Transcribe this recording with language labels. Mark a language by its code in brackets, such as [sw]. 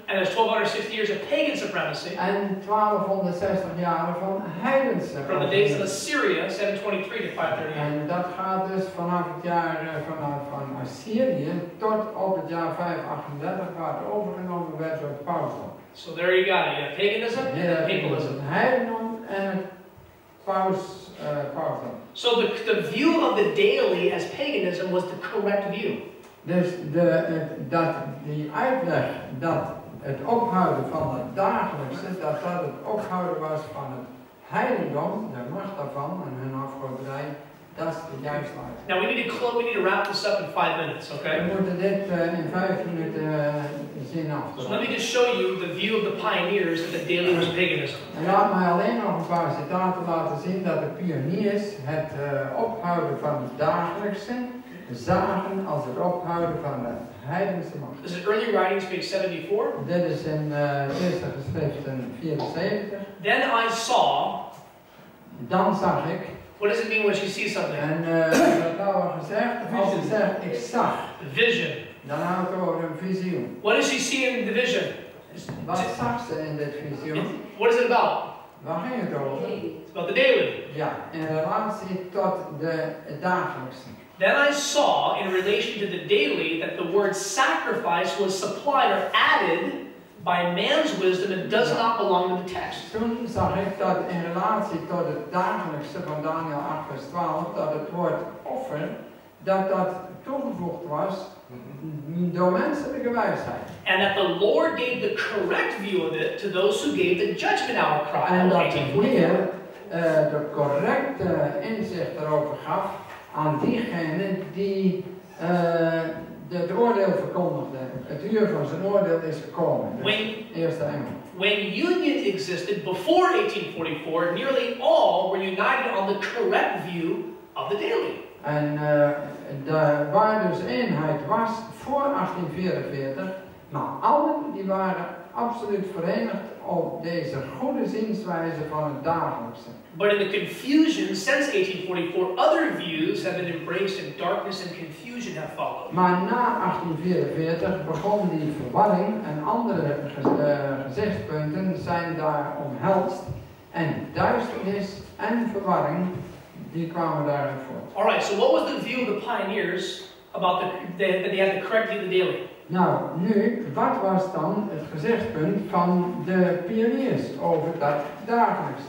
[en] And there's 1260 years of pagan supremacy. [nl] En 1260 jaren van heidense. [en] From the days of Assyria, 723 to 538. [nl] En dat gaat dus vanaf het jaar van Assyrië tot op het jaar 538, waar het overgenomen werd door het pausdom. [en] So there you got it. You have paganism and papalism. [nl] Het heidendom en het pausdom. [en] So the view of the daily as paganism was the correct view. [nl] Dus die uitleg dat het ophouden van het dagelijkse, dat het ophouden was van het heidendom, de macht daarvan en hun afgoderij, dat is de juiste uitleg. [en] Now we need to wrap this up in 5 minutes, okay? [nl] We moeten dit in 5 minuten zien af. [en] So let me just show you the view of the pioneers that the daily was paganism. [nl] En laat mij alleen nog een paar citaten laten zien dat de pioniers het ophouden van het dagelijkse zagen als het ophouden van de heidense macht. [en] This is early writings, page 74. [nl] Dit is in eerste geschriften 74. [en] Then I saw. [nl] Dan zag ik. [en] What does it mean when you see something? [nl] En dat nou al gezegd, als je zegt ik zag. [en] Vision. [nl] Dan houdt het over een visioen. [en] What does she see in the vision? [nl] Wat zag ze in dit visioen? [en] What is it about? [nl] Waar ging het over? [en] It's about the daily. [nl] Ja, in relatie tot de dagelijkse. [en] Then I saw, in relation to the daily, that the word sacrifice was supplied or added by man's wisdom and does not belong to the text. [nl] Toen zag ik dat in relatie tot het dagelijkse van Daniel 8 vers 12, dat het woord offer, dat toegevoegd was door menselijke wijsheid. [en] And that the Lord gave the correct view of it to those who gave the judgment hour cry. [nl] En dat de Heer de correcte inzicht erover gaf aan diegenen die het oordeel verkondigden. Het uur van zijn oordeel is gekomen. Dus eerste engel. [en] When union existed before 1844, nearly all were united on the correct view of the daily. [nl] En waar dus eenheid was voor 1844, maar allen die waren absoluut verenigd op deze goede zienswijze van het dagelijkse. [en] But in the confusion since 1844, other views have been embraced and darkness and confusion have followed. [nl] Maar na 1844 begon die verwarring en andere gezichtspunten zijn daar omhelst. En duisternis en verwarring, die kwamen daaruit voort. [en] Alright, so what was the view of the pioneers about that they had the correct view of the daily? [nl] Nou, nu, wat was dan het gezichtspunt van de pioniers over dat dagelijks?